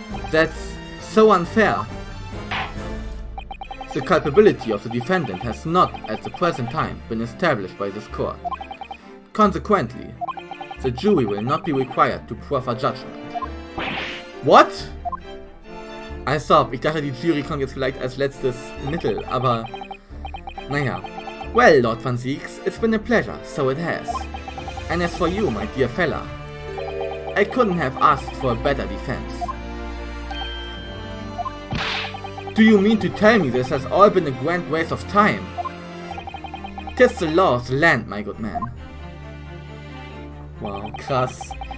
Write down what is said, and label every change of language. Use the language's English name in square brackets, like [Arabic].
[English] That's so unfair. The culpability of the defendant has not, at the present time, been established by this court. Consequently, the jury will not be required to proffer judgment. What? [German] Als ob, ich dachte, die Jury kommt jetzt vielleicht als letztes Mittel, aber naja. [English] Well, Lord Van Zieks, it's been a pleasure, so it has. And as for you, my dear fella, I couldn't have asked for a better defense. Do you mean to tell me this has all been a grand waste of time? 'Tis the law of the land, my good man. Wow, [German] krass.